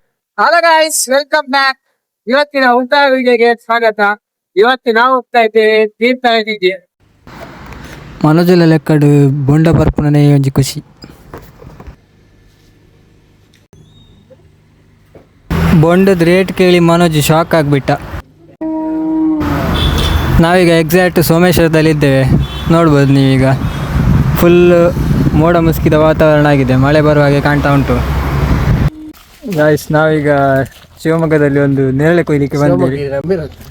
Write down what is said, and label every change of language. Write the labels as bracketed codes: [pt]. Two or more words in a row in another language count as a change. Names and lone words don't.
[en] hello guys, welcome back. [kn] ಇವತ್ತಿನ ಊಟ ವಿಡಿಯೋಗೆ ಸ್ವಾಗತ. ಇವತ್ತು ನಾವು ಹೋಗ್ತಾ ಇದ್ದೇವೆ ತೀರ್ಥಹಳ್ಳಿಗೆ. [tcy] ಮನೋಜುಲ ಲೆಕ್ಕಡು ಬೊಂಡ ಬರ್ಪುನನೆ ಒಂಜಿ ಖುಷಿ. [kn] ಬೊಂಡದ ರೇಟ್ ಕೇಳಿ ಮನೋಜ್ ಶಾಕ್ ಆಗಿಬಿಟ್ಟ. ನಾವೀಗ ಎಕ್ಸಾಕ್ಟ್ ಸೋಮೇಶ್ವರದಲ್ಲಿದ್ದೇವೆ. ನೋಡ್ಬೋದು ನೀವೀಗ ಫುಲ್ ಮೋಡ ಮುಸುಕಿದ ವಾತಾವರಣ ಆಗಿದೆ, ಮಳೆ ಬರುವ ಹಾಗೆ ಕಾಣ್ತಾ ಉಂಟು. ಗಾಯ್ಸ್, ನಾವೀಗ ಶಿವಮೊಗ್ಗದಲ್ಲಿ ಒಂದು ನೇರಳೆ ಕೊಯ್ಲಿಕ್ಕೆ ಬಂದಿದ್ದೀವಿ.